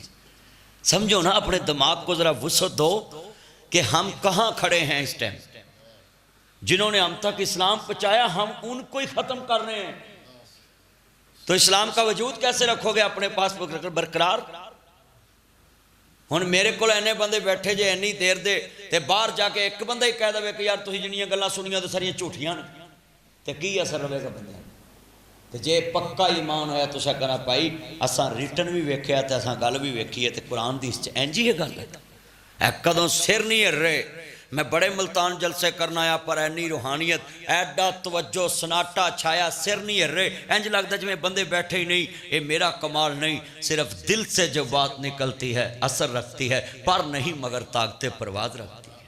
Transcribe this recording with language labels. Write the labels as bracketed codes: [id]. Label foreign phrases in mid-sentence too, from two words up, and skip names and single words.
[ur] سمجھو نا, اپنے دماغ کو ذرا وسعت دو کہ ہم کہاں کھڑے ہیں اس ٹائم. جنہوں نے ہم تک اسلام پہنچایا ہم ان کو ہی ختم کر رہے ہیں, تو اسلام کا وجود کیسے رکھو گے اپنے پاس برقرار. [pa] ہن میرے کو اینے بندے بیٹھے جے اینی دیر دے تے باہر جا کے ایک بندہ ہی کہہ دے کہ یار تسی جنیاں گلاں سنیاں تے ساریاں جھوٹیاں نے, تے کی اثر رہے گا بندے تے جے پکا ایمان ہویا تو کہنا پائی اساں ریٹن بھی ویکھیا تے اساں گل بھی ویکھی ہے تے قرآن دی اس انج ہی گل ہے. اے کدوں سر نہیں ہل رہے. میں بڑے ملتان جلسے کرنا آیا پر اینی روحانیت, ایڈا توجہ سناٹا چھایا, سر نہیں ہل رہے, انج لگتا جو میں بندے بیٹھے ہی نہیں. [ur] یہ میرا کمال نہیں, صرف دل سے جو بات نکلتی ہے اثر رکھتی ہے, پر نہیں مگر طاقت پرواز رکھتی ہے.